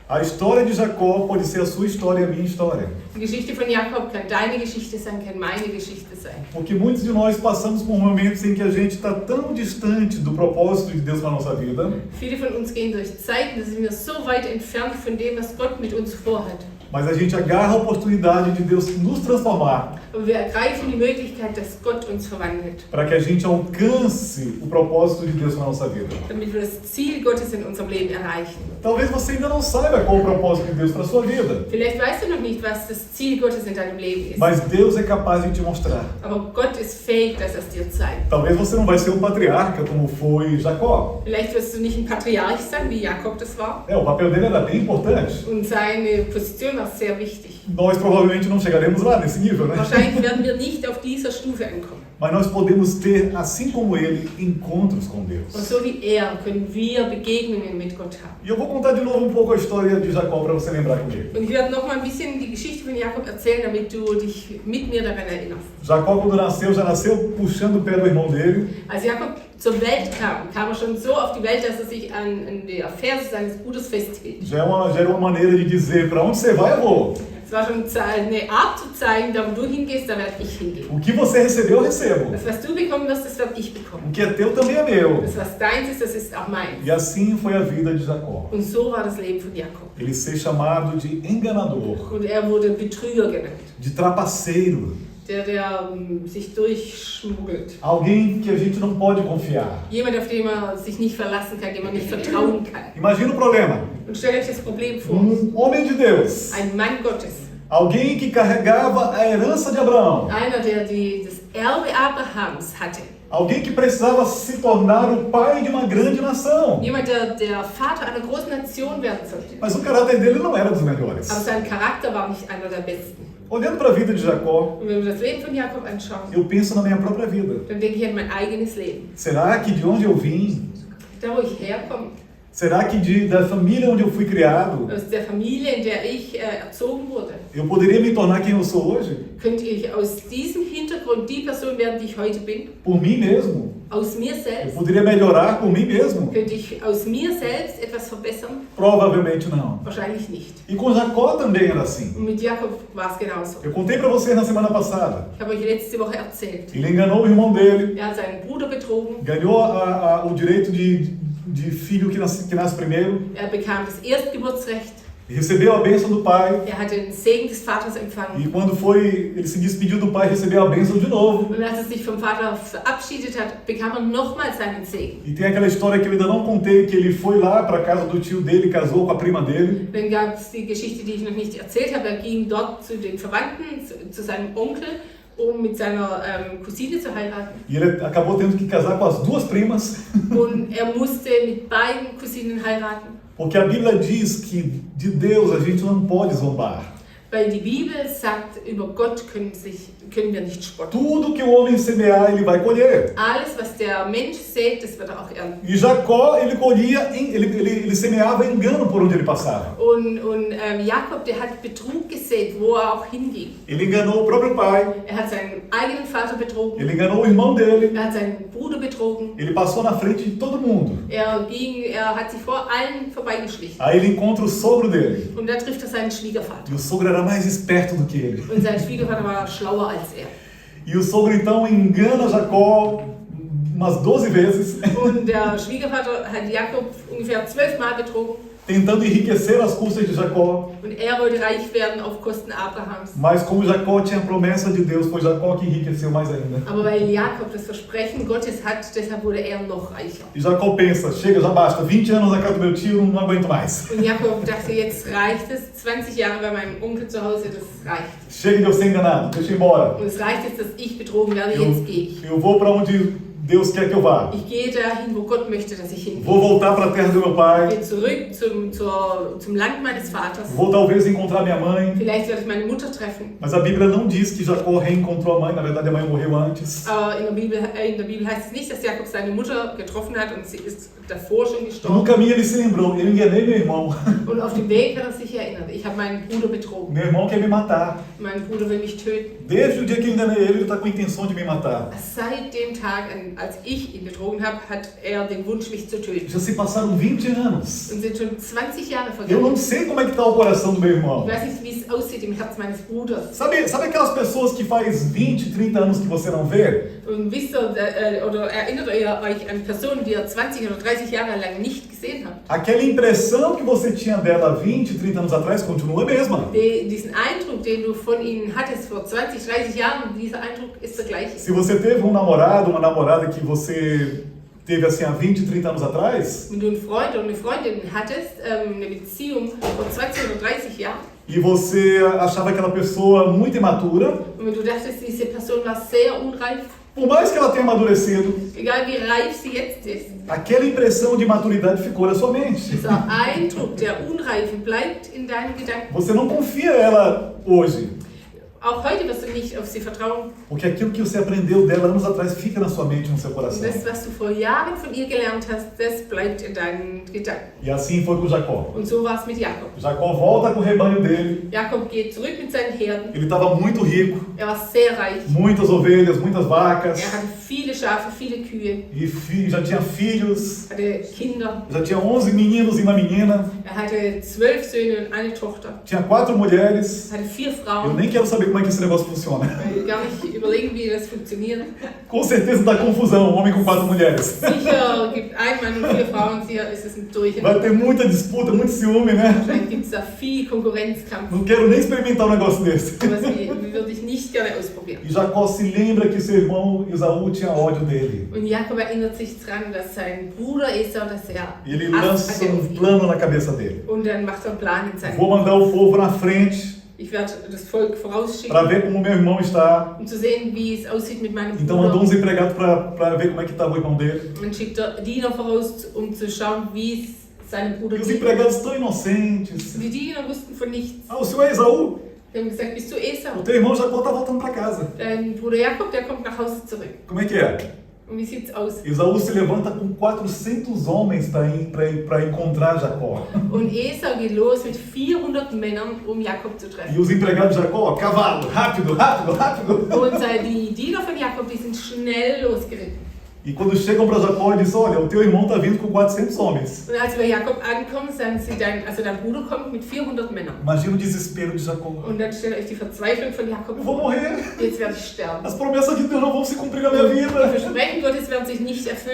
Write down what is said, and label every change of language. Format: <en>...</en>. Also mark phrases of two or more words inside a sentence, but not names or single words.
<pt>A história de Jacó pode ser a sua história e a minha história.</pt> <de>Die Geschichte von Jakob kann deine Geschichte sein, kann meine Geschichte sein.</de> <pt>Porque muitos de nós passamos por momentos em que a gente está tão distante do propósito de Deus para a nossa vida.</pt> <de>Viele von uns gehen durch Zeiten, da sind wir so weit entfernt von dem, was Gott mit uns vorhat.</de> <pt>Mas a gente agarra a oportunidade de Deus nos transformar</pt> <de>Aber wir ergreifen die Möglichkeit, dass Gott uns verwandelt,</de> <pt>para que a gente alcance o propósito de Deus para a nossa vida.</pt> <de>damit wir das Ziel Gottes in unserem Leben erreichen.</de> <pt>Talvez você ainda não saiba qual o propósito de Deus para a sua vida,</pt> <de>Vielleicht weißt du noch nicht, was das Ziel Gottes in deinem Leben ist.</de> <pt>mas Deus é capaz de te mostrar.</pt> <de>Aber Gott ist fähig, dass er es dir zeigt.</de> <pt>Talvez você não vai ser um patriarca como foi Jacó.</pt> <de>Vielleicht wirst du nicht ein Patriarch sein, wie Jakob das war.</de> <pt>O papel dele era bem importante.</pt> <de>Und seine Position war sehr wichtig.</de> <pt>Nós provavelmente não chegaremos lá nesse nível, né?</pt> <de>Wahrscheinlich werden wir nicht auf dieser Stufe ankommen.</de> <pt>Mas nós podemos ter, assim como ele, encontros com</pt> <de>Und</de> <pt>Deus.</pt> <de>so wie er können wir Begegnungen mit Gott haben.</de> <pt>E eu vou contar de novo um pouco a história de Jacó para você lembrar comigo.</pt> <de>Und ich werde noch mal ein bisschen die Geschichte von Jakob erzählen, damit du dich mit mir daran erinnerst.</de> <pt>Jacó, quando nasceu, já nasceu puxando o pé do irmão dele.</pt> <de>Als Jakob zur Welt kam, kam er schon so auf die Welt, dass er sich an der Ferse seines Bruders festhielt.</de> <pt>Já era uma maneira de dizer, para onde você vai, eu vou.</pt> <de>Es war schon eine Art zu zeigen, da wo du hingehst, da werde ich hingehen.</de> <pt>O que você recebeu, eu recebo.</pt> <de>Das, was du bekommen wirst, das werde ich bekommen.</de> <pt>O que é teu também é meu.</pt> <de>Das, was deins ist, das ist auch meins.</de> <pt>E assim foi a vida de Jacó.</pt> <de>Und so war das Leben von Jakob.</de> <pt>Ele ser chamado de enganador,</pt> <de>Und er wurde Betrüger genannt,</de> <pt>de trapaceiro,</pt> <de>der sich durchschmuggelt.</de> <pt>alguém que a gente não pode confiar.</pt> <de>Jemand, auf den man sich nicht verlassen kann, dem man nicht vertrauen kann.</de> <pt>Imagina o problema.</pt> <de>Und stellt euch das Problem vor.</de> <pt>Homem de Deus,</pt> <de>Ein Mann Gottes.</de> <pt>alguém que carregava a herança de Abraão,</pt> <de>Einer, der das Erbe Abrahams hatte.</de> <pt>alguém que precisava se tornar o pai de uma grande nação.</pt> <de>Jemand, der Vater einer großen Nation werden sollte.</de> <pt>Mas o caráter dele não era dos melhores.</pt> <de>Aber sein Charakter war nicht einer der besten.</de> <pt>Olhando para a vida de Jacó,</pt> <de>Und wenn wir das Leben von Jakob anschauen,</de> <pt>eu penso na minha própria vida.</pt> <de>dann denke ich an mein eigenes Leben.</de> <pt>Será que de onde eu vim?</pt> <de>Da, wo ich herkomme,</de> <pt>Será que da família onde eu fui criado,</pt> <de>aus der Familie, in der ich erzogen wurde,</de> <pt>eu poderia me tornar quem eu sou hoje?</pt> <de>könnte ich aus diesem Hintergrund die Person werden, die ich heute bin?</de> <pt>Por mim mesmo?</pt> <de>Aus mir</de> <pt>Eu</pt> <de>selbst?</de> <pt>poderia melhorar por mim mesmo?</pt> <de>Könnte ich aus mir selbst etwas verbessern?</de> <pt>Provavelmente não.</pt> <de>Wahrscheinlich nicht.</de> <pt>E com Jacó também era assim.</pt> <de>Und mit Jakob war es genauso.</de> <pt>Eu contei para vocês na semana passada.</pt> <de>Ich habe euch letzte Woche erzählt.</de> <pt>Ele enganou o irmão dele,</pt> <de>Er hat seinen Bruder betrogen.</de> <pt>ganhou o direito de filho que nasce primeiro,</pt> <de>Er bekam das Erstgeburtsrecht.</de> <pt>recebeu a bênção do pai.</pt> <de>Er hat den Segen des Vaters empfangen.</de> <pt>E quando ele se despediu do pai, recebeu a bênção de novo.</pt> <de>Und als er sich vom Vater verabschiedet hat, bekam er nochmal seinen Segen.</de> <pt>E tem aquela história que eu ainda não contei, que ele foi lá para a casa do tio dele, casou com a prima dele.</pt> <de>Dann gab es die Geschichte, die ich noch nicht erzählt habe. Er ging dort zu den Verwandten, zu seinem Onkel, um mit seiner Cousine zu heiraten.</de> <pt>E ele acabou tendo que casar com as duas primas.</pt> <de>Und er musste mit beiden Cousinen heiraten.</de> <pt>Porque a Bíblia diz que de Deus a gente não pode zombar.</pt> <de>Weil die Bibel sagt, über Gott können wir nicht spotten.</de> <pt>Tudo que o homem semear, ele vai colher.</pt> <de>Alles, was der Mensch sät, das wird er auch ernten.</de> <pt>E Jacó, ele colhia, ele semeava engano por onde ele passava.</pt> <de>Und Jakob, der hat Betrug gesät, wo er auch hinging.</de> <pt>Ele enganou o próprio pai,</pt> <de>Er hat seinen eigenen Vater betrogen.</de> <pt>ele enganou o irmão dele,</pt> <de>Er hat seinen Bruder betrogen.</de> <pt>ele passou na frente de todo mundo.</pt> <de>Er hat sich vor allen vorbeigeschlichen.</de> <pt>Aí ele encontra o sogro dele.</pt> <de>Und da trifft er seinen Schwiegervater.</de> <pt>E o sogro era mais esperto do que ele.</pt> <de>Und sein Schwiegervater war schlauer als er.</de> <pt>E o sogro então engana Jacó umas 12 vezes,</pt> <de>Und der Schwiegervater hat Jakob ungefähr 12 Mal betrogen.</de> <pt>tentando enriquecer as custas de Jacó.</pt> <de>Und er wollte reich werden auf Kosten Abrahams.</de> <pt>Mas como Jacó tinha a promessa de Deus, foi Jacó que enriqueceu mais ainda.</pt> <de>Aber weil Jakob das Versprechen Gottes hat, deshalb wurde er noch reicher.</de> <pt>E Jacó pensa, chega, já basta, 20 anos na casa do meu tio, não aguento mais.</pt> <de>Und Jakob dachte, jetzt reicht es. 20 Jahre bei meinem Onkel zu Hause, das reicht.</de> <pt>Chega de eu ser enganado, deixa eu ir embora.</pt> <de>Und es reicht jetzt, dass ich betrogen werde, jetzt gehe ich.</de> <pt>Eu vou para onde Deus quer que eu vá.</pt> <de>Ich gehe dahin, wo Gott möchte, dass ich hingehe.</de> <pt>Vou voltar para a terra do meu pai.</pt> <de>Ich gehe zurück zum Land meines Vaters.</de> <pt>Vou talvez encontrar minha mãe.</pt> <de>Vielleicht werde ich meine Mutter treffen.</de> <pt>Mas a Bíblia não diz que Jacó reencontrou a mãe. Na verdade, a mãe morreu antes.</pt> <de>Aber in der Bibel heißt es nicht, dass Jakob seine Mutter getroffen hat und sie ist davor schon</de> <pt>No</pt> <de>gestorben.</de> <pt>caminho ele se lembrou, eu enganei meu irmão.</pt> <de>Und auf dem Weg hat er sich erinnert. Ich habe meinen Bruder betrogen.</de> <pt>Meu irmão quer me matar.</pt> <de>Mein Bruder will mich töten.</de> <pt>Desde o dia que eu enganei ele, ele está com a intenção de me matar.</pt> <de>Seit dem Tag an, als ich ihn betrogen habe, hat er den Wunsch, mich zu töten.</de> <pt>Já se passaram 20 anos.</pt> <de>Und sind schon 20 Jahre</de> <pt>Eu</pt> <de>vergangen.</de> <pt>não sei como é que está o coração do meu irmão.</pt> <de>Ich weiß nicht, wie es aussieht im Herz meines Bruders.</de> <pt>Sabe aquelas pessoas que faz 20, 30 anos que você não vê?</pt> <de>Und wisst ihr, oder erinnert ihr euch an Personen, die ihr 20 oder 30 Jahre lang nicht gesehen habt?</de> <pt>Aquela impressão que você tinha dela 20, 30 anos atrás continua a mesma.</pt> <de>Diesen Eindruck, den du von ihnen hattest vor 20, 30 Jahren, dieser Eindruck ist der gleiche.</de> <pt>Se você teve um namorado, uma namorada que você teve assim há 20, 30 anos atrás,</pt> <de>Wenn du einen Freund oder eine Freundin hattest, eine Beziehung vor 20 oder 30 Jahren,</de> <pt>e você achava aquela pessoa muito imatura,</pt> <de>und wenn du dachtest, diese Person war sehr unreif,</de> <pt>por mais que ela tenha amadurecido,</pt> <de>egal wie reif sie jetzt ist,</de> <pt>aquela impressão de maturidade ficou na sua mente.</pt> <de>dieser Eindruck der Unreife bleibt in deinen Gedanken.</de> <pt>Você não confia ela hoje,</pt> <de>Auch heute wirst du nicht auf sie vertrauen.</de> <pt>porque aquilo que você aprendeu dela anos atrás fica na sua mente, no seu</pt> <de>Und</de> <pt>coração.</pt> <de>das, was du vor Jahren von ihr gelernt hast, das bleibt in deinen Gedanken.</de> <pt>E assim foi com Jacó.</pt> <de>Und so war es mit Jakob.</de> <pt>Jacó volta com o rebanho dele.</pt> <de>Jakob geht zurück mit seinen Herden.</de> <pt>Ele estava muito rico,</pt> <de>Er war sehr reich.</de> <pt>muitas ovelhas, muitas vacas,</pt> <de>Er hatte viele Schafe, viele Kühe,</de> <pt>e já tinha filhos,</pt> <de>hatte Kinder.</de> <pt>já tinha 11 meninos e uma menina,</pt> <de>Er hatte 12 Söhne und eine Tochter.</de> <pt>tinha 4 mulheres.</pt> <de>Er hatte 4</de> <pt>Eu</pt> <de>Frauen.</de> <pt>nem quero saber como é que esse negócio funciona.</pt> <de>Ich will gar nicht überlegen, wie das funktioniert.</de> <pt>Com certeza dá confusão, um homem com 4 mulheres.</pt> <de>Sicher gibt ein Mann und 4 Frauen, sicher ist es ein</de> <pt>Vai</pt> <de>Durcheinander.</de> <pt>ter muita disputa, muito ciúme, né?</pt> <de>Wahrscheinlich gibt es da viel Konkurrenzkampf.</de> <pt>Não quero nem experimentar um negócio desse.</pt> <de>Sowas würde ich nicht gerne ausprobieren.</de> <pt>E Jacó se lembra que seu irmão Esaú tinha ódio dele.</pt> <de>Und Jakob erinnert sich daran, dass sein Bruder Esau, dass er</de> <pt>E ele</pt> <de>Hass</de> <pt>lança</pt> <de>hatte auf</de> <pt>um</pt> <de>ihn.</de> <pt>plano na cabeça dele.</pt> <de>Und dann macht er einen Plan in seinem</de> <pt>Vou mandar o povo na frente</pt> <de>Ich werde das Volk</de> <pt>para</pt> <de>vorausschicken,</de> <pt>ver como meu irmão está.</pt> <de>um zu sehen, wie es aussieht mit meinem</de> <pt>Então mandou</pt> <de>Bruder.</de> <pt>uns empregados para ver como é que estava o irmão dele.</pt> <de>Und schickt er Diener voraus, um zu schauen, wie es seinem Bruder</de> <pt>E os</pt> <de>geht.</de> <pt>empregados tão inocentes.</pt> <de>Die Diener wussten von nichts.</de> <pt>Ah, o senhor é Esaú?</pt> <de>Die haben gesagt, bist du</de> <pt>O</pt> <de>Esau?</de> <pt>teu irmão Jacó está voltando para casa.</pt> <de>Dein Bruder Jakob, der kommt nach Hause zurück.</de> <pt>Como é que é?</pt> <de>Und wie sieht's aus?</de> <pt>Esaú se levanta com 400 homens para encontrar Jacó.</pt> <de>Und Esau geht los mit 400 Männern, um Jakob zu treffen.</de> <pt>E os empregados de Jacó, cavalo, rápido, rápido, rápido.</pt> <de>Und die Diener von Jakob, die sind schnell losgeritten.</de> <pt>E quando chegam para Jacó e dizem, olha, o teu irmão está vindo com 400 homens.</pt> <de>Und als wir bei Jakob ankommen, sagen sie, dein Bruder kommt mit 400 Männern.</de> <pt>Imagina o desespero de Jacó.</pt> <de>Und dann stellt euch die Verzweiflung von Jakob</de> <pt>Eu vou</pt> <de>vor.</de> <pt>morrer.</pt> <de>Jetzt werde ich sterben.</de> <pt>As promessas de Deus não vão se cumprir na minha</pt> <de>Die</de> <pt>vida.</pt> <de>Versprechen Gottes werden sich nicht erfüllen</de>